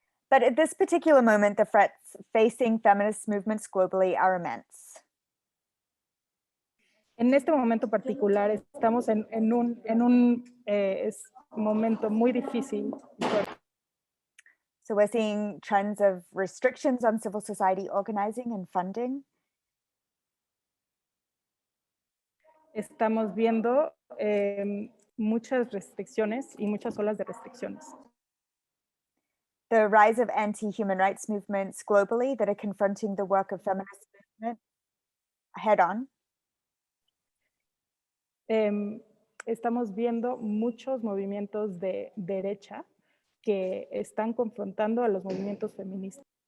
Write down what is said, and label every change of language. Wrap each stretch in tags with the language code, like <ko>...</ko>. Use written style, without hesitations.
<en>But at this particular moment, the threats facing feminist movements globally are immense.</en> <es>En este momento particular estamos en un momento muy difícil.</es> <en>So we're seeing trends of restrictions on civil society organizing and funding.</en> <es>Estamos viendo muchas restricciones y muchas olas de restricciones.</es> <en>The rise of anti-human rights movements globally that are confronting the work of feminist movement head on.</en> <es>Estamos viendo muchos movimientos de derecha que están confrontando a los movimientos feministas.</es>